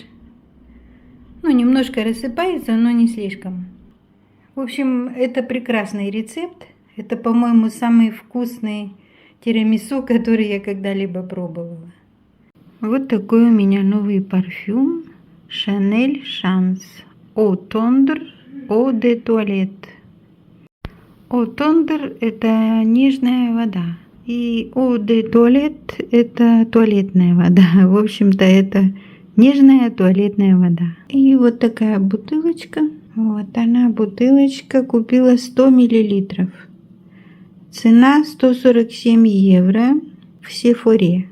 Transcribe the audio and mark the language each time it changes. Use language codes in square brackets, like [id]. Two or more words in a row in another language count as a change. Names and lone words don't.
[ru] Ну, немножко рассыпается, но не слишком. В общем, это прекрасный рецепт. Это, по-моему, самый вкусный тирамису, который я когда-либо пробовала. Вот такой у меня новый парфюм. Chanel Chance Eau Tendre Eau de Toilette. Eau Tendre – это нежная вода. И Eau de Toilette – это туалетная вода. В общем-то, это нежная туалетная вода. И вот такая бутылочка. Вот она, бутылочка. Купила 100 миллилитров. Цена 147 евро в Сефоре.